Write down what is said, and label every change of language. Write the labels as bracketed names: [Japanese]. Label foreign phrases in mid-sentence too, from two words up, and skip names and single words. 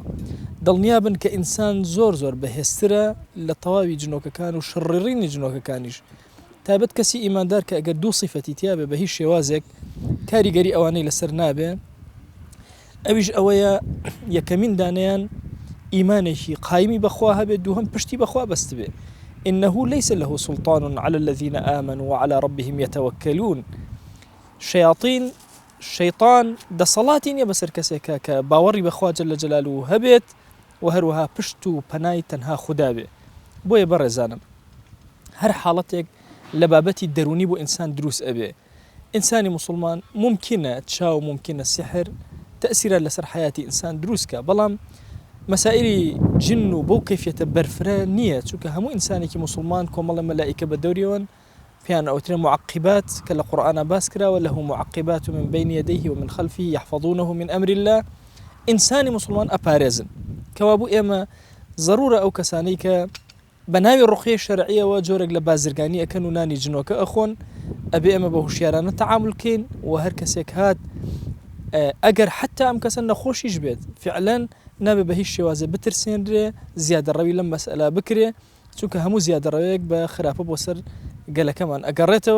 [Central Kurdish] دڵنیابن کە ئینسان زۆر بەهێزترە لە تەواوی جنۆکەکان و شڕیڕینی جنۆکەکانیش، تایبەت کەسی ئیماندار کە ئەگەر دوو صیفەتی تیابێ بە هیچ شێوازێک کاریگەری ئەوانەی لەسەر نابێ، ئەویش ئەوەیە یەکەمین دانیان ئیمانێکی قایمی بەخوا هەبێت، دووهەم پشتی بەخوا بەست بێ. [Arabic] إنه ليس له سلطان على الذين آمنوا وعلى ربهم يتوكلون. [Central Kurdish] شەیطان دەسەڵاتی نییە بەسەر کەسێکە کە باوەڕی بەخوا [Arabic] جەل جەلاله [Central Kurdish] هەبێت و هەروەها پشت و پەنای تەنها خودا بێ. بۆیە بەڕێزانم، هەر حاڵەتێک لە بابەتی دەرونی بۆ ئینسان دروست ئەبێ. ئینسانی موسڵمان ممکنە چاو ممکنە سحر تەئسیرات لەسەر حیاتی ئینسان دروستکە، بەڵام مەسائلی جن و بەو کەیفیەتە بەرفرە نییە، چونکە هەموو ئینسانێکی موسڵمان کۆمەڵە مەلائیکە بە دەوریەوەن پیان ئەوترێ معقبات کە لە قورئانە باس کراوە، [Arabic] له معقبات من بين يديه ومن خلفه يحفظونه من أمر الله. [Central Kurdish] ئینسانی موسڵمان ئەپارێزن، کەوا بوو ئێمە ضرورە ئەو کەسانەی کە بە ناوی ڕوقیەی شەرعیەوە جۆرێک لە بازرگانی ئەکەن و نانی جنۆکە ئەخۆن، ئەبێ ئێمە بە هوشیارانە تەعامل بکەین و هەر کەسێک هات ئەگەر حتا ئەم کەسە نەخۆشیش بێت فعلەن نابێ بە هیچ شێوازە بترسێنرێ، زیادە ڕەوی لەم مەسئلە بکرێ، چونکە هەموو زیادە ڕەوەیەک بە خراپە بۆ سەر گەلەکەمان ئەگەڕێتەوە.